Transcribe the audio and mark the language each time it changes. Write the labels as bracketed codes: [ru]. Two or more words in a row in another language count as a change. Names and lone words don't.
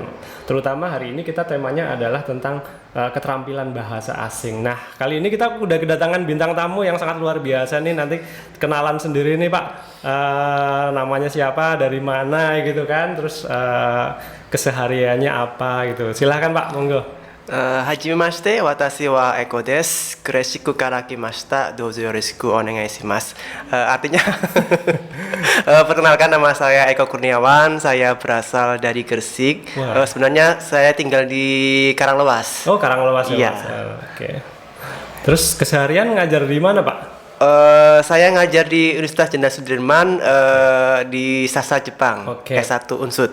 [id] Terutama hari ini kita temanya adalah tentang keterampilan bahasa asing. Nah kali ini kita udah kedatangan bintang tamu yang sangat luar biasa nih. Nanti kenalan sendiri nih Pak. Namanya siapa, dari mana gitu kan, terus kesehariannya apa gitu. Silahkan Pak, monggo. [ja] 初めまして、私はエコです. グレシクから来ました。どうぞよろしくお願いします. [id] Artinya perkenalkan, nama saya Eko Kurniawan, saya berasal dari Gresik. Sebenarnya saya tinggal di Karanglewas. Oh, Karanglewas ya, iya. Mas. Oke. Terus keseharian ngajar di mana, Pak? Saya ngajar di Universitas Jenderal Sudirman di Sastra Jepang, S1 Unsud.